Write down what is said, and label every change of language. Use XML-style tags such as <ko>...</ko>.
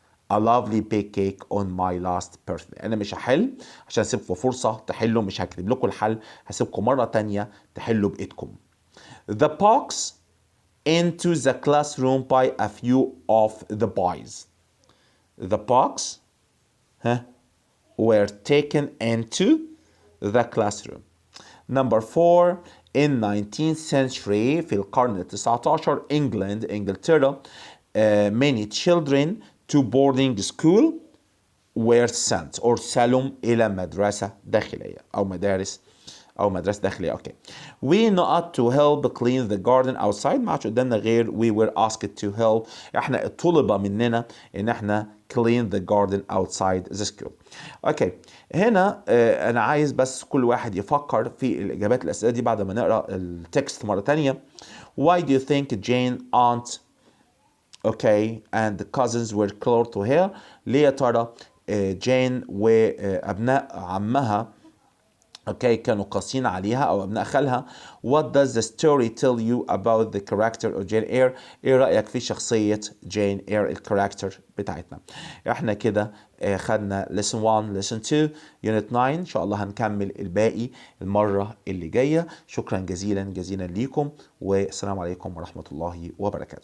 <en>a lovely big cake on my last birthday.</en> <ar>أنا مش هحل عشان أسيبكم فرصة تحلوا، مش هكتب لكم الحل، هسيبكم مرة تانية تحلوا بإيدكم.</ar> <en>The box into the classroom by a few of the boys. The box were taken into the classroom. Number 4. In 19th century</en> <ar>في القرن ال19 إنجلترا</ar> <en>many children to boarding school were sent or</en> <ar>سلم إلى مدرسة داخلية أو مدرسة داخلية.</ar> <en>Okay. We not to help clean the garden outside.</en> <ar>ما عادش قدامنا غير</ar> <en>we were asked to help.</en> <ar>احنا طلب مننا ان احنا</ar> <en>clean the garden outside the school. Okay.</en> <ar>هنا انا عايز بس كل واحد يفكر في الاجابات الاسئله دي بعد ما نقرا التكست مره تانية.</ar> <en>Why do you think Jane aunt and the cousins were close to her؟</en> <ar>ليه يا ترى جين وابناء عمها كانوا قاسين عليها او ابناء خالها.</ar> <en>What does the story tell you about the character of Jane Eyre؟</en> <ar>ايه رأيك في شخصية جين اير الكاركتر بتاعتنا؟ احنا كده خدنا</ar> <en>lesson 1 lesson 2 unit 9.</en> <ar>ان شاء الله هنكمل الباقي المرة اللي جاية. شكرا جزيلا ليكم والسلام عليكم ورحمة الله وبركاته.</ar>